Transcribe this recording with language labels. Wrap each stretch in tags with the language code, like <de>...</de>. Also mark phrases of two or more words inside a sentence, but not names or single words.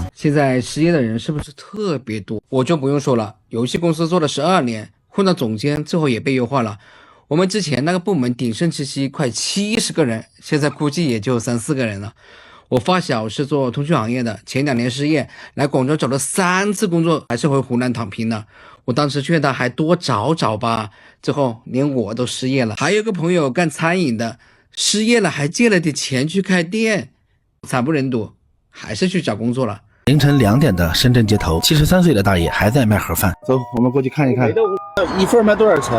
<zh>現在失業的人是不是特別多？我就不用說了，遊戲公司做了12年，混到總監，最後也被優化了。我們之前那個部門鼎盛时期快70個人，現在估計也就3、4個人了。我發小是做通讯行業的，前2年失業，來廣州找了3次工作，還是回湖南躺平了。我當時勸他還多找找吧，最後連我都失業了。還有個朋友幹餐飲的，失業了還借了點錢去開店，慘不忍睹，還是去找工作了。凌晨2點的深圳街頭，73歲的大爺還在賣盒飯。走，我們過去看一看。一份賣多少錢</zh>